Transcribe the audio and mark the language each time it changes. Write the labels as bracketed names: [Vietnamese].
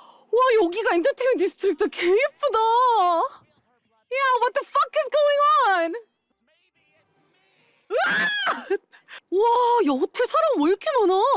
[Korean] 와 여기가 엔터테인먼트 디스트릭트 개 예쁘다. [English] 야, what the fuck is going on? [Korean] 와, 야 호텔 사람 왜 이렇게 많아?